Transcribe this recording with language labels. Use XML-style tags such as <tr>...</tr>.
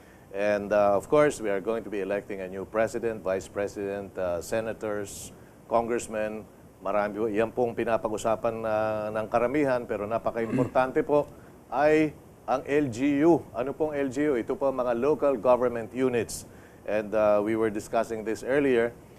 <en>And of course, we are going to be electing a new president, vice president, senators, congressmen.</en> <tl>Marami po, yan pong pinapag-usapan ng karamihan, pero napaka-importante po ay ang LGU. Ano pong LGU? Ito po mga local government units.</tl> <en>And we were discussing this earlier.</en>